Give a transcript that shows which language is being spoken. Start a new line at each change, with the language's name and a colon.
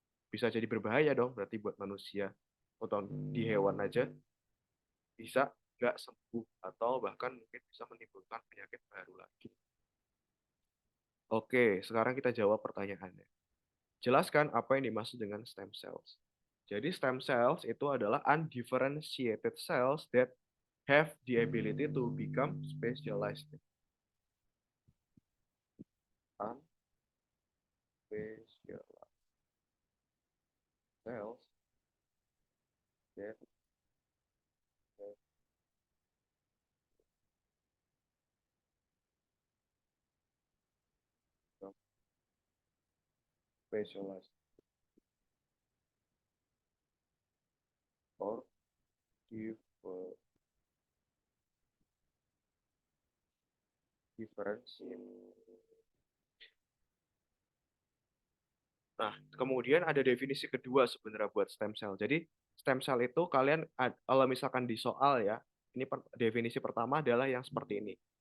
Indonesian: Bisa jadi berbahaya dong, berarti buat manusia atau di hewan aja bisa nggak sembuh atau bahkan mungkin bisa menimbulkan penyakit baru lagi. Oke, sekarang kita jawab pertanyaannya. Jelaskan apa yang dimaksud dengan stem cells. Jadi stem cells itu adalah
English: undifferentiated cells that have the ability to become specialized. Unspecialized cells that have become specialized or differentiated.
Indonesian: Nah, kemudian ada definisi kedua sebenarnya buat stem cell. Jadi, stem cell itu kalian, kalau misalkan di soal ya, ini definisi pertama adalah yang seperti ini.